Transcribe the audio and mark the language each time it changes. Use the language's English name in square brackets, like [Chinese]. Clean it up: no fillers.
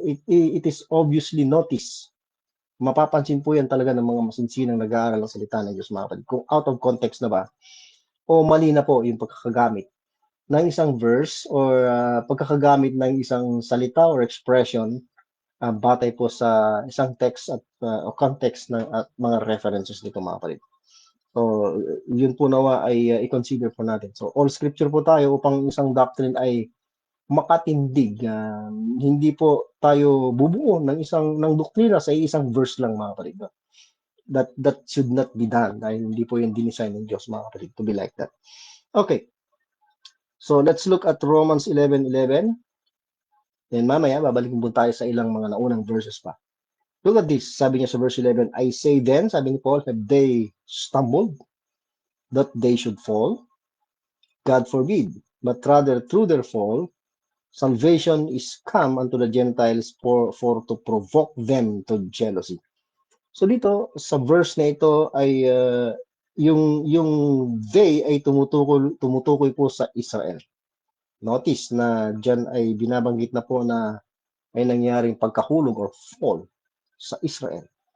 [English] It is obviously noticed. [Filipino] Mapapansin po yan talaga ng mga masinsinang nag-aaral ng salita ng Diyos, mga kapatid. Kung out of context na ba, o mali na po yung pagkakagamit ng isang verse or pagkakagamit ng isang salita or expression batay po sa isang text at o context ng at mga references nito, mga kapatid. So, yun po nawa ay i-consider po natin. So, all scripture po tayo upang isang doctrine ay makatindig. Hindi po tayo bubuo ng doktrina sa isang verse lang, mga kapatid. [English] That should not be done. [Filipino] Dahil hindi po yung dinisign ng Diyos, mga kapatid, [English] to be like that. Okay. So, let's look at Romans 11:11. [Filipino] Then mamaya, babalikin po tayo sa ilang mga naunang verses pa. [English] Look at this. [Filipino] Sabi niya sa verse 11, [English] I say then, [Filipino] sabi ni Paul, [English] have they stumbled that they should fall? God forbid. But rather through their fall, salvation is come unto the Gentiles for to provoke them to jealousy. [Filipino] So dito, sa verse na ito ay yung they ay tumutukoy po sa Israel. Notice na dyan ay binabanggit na po na may nangyaring pagkahulog or fall sa Israel.